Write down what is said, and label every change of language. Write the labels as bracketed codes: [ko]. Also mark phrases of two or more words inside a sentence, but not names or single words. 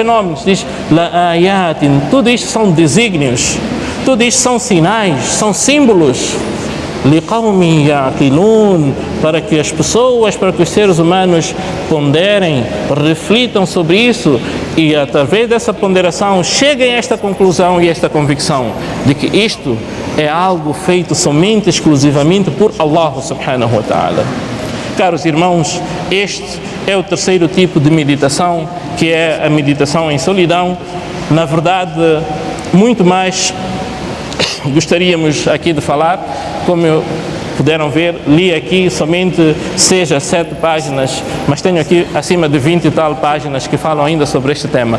[pt] fenômenos, diz [ar] لآيات, [pt] tudo isto são desígnios, tudo isto são sinais, são símbolos, [ar] لقوم يعقلون, [pt] para que as pessoas, para que os seres humanos ponderem, reflitam sobre isso e através dessa ponderação cheguem a esta conclusão e esta convicção de que isto é algo feito somente, exclusivamente por Allah [ar] سبحانه وتعالى. [pt] Caros irmãos, este é o terceiro tipo de meditação, que é a meditação em solidão. Na verdade, muito mais gostaríamos aqui de falar. Como puderam ver, li aqui somente 6 a 7 páginas, mas tenho aqui acima de 20 e tal páginas que falam ainda sobre este tema.